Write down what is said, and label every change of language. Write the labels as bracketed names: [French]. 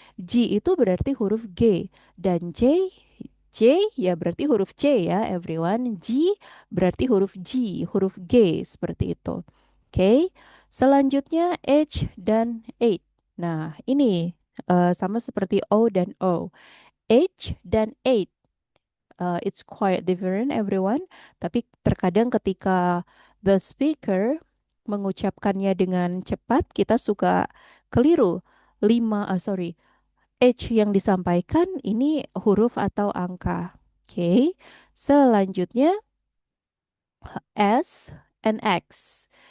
[Indonesian] G itu berarti huruf G. Dan J ya berarti huruf C ya, everyone. G berarti huruf G, huruf G, seperti itu. Oke. Selanjutnya H dan 8. Nah, ini sama seperti O dan O. H dan 8. [English] It's quite different everyone. [Indonesian] Tapi terkadang ketika [English] the speaker [Indonesian] mengucapkannya dengan cepat, kita suka keliru. H yang disampaikan ini huruf atau angka. Oke. Selanjutnya S and X.